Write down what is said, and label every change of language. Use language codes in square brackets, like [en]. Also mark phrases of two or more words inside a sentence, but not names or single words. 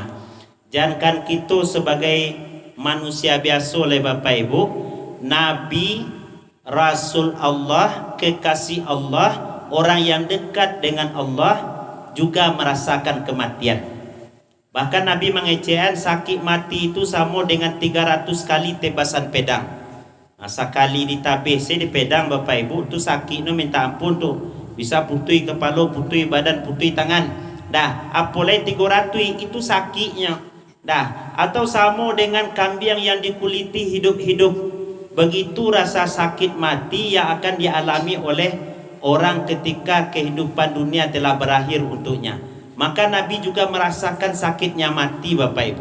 [id] Jangankan kita sebagai manusia biasa oleh Bapak Ibu, Nabi, Rasul Allah, kekasih Allah, orang yang dekat dengan Allah juga merasakan kematian. Bahkan Nabi mengecehan sakit mati itu sama dengan 300 kali tebasan pedang. [min] Sekali ditabis di pedang Bapak Ibu tu sakit tu minta ampun tu. Bisa putui kepala, putui badan, putui tangan. Dah, [id] apalagi 300 itu sakitnya. Dah, atau sama dengan kambing yang dikuliti hidup-hidup. Begitu rasa sakit mati yang akan dialami oleh orang ketika kehidupan dunia telah berakhir untuknya. Maka Nabi juga merasakan sakitnya mati Bapak Ibu.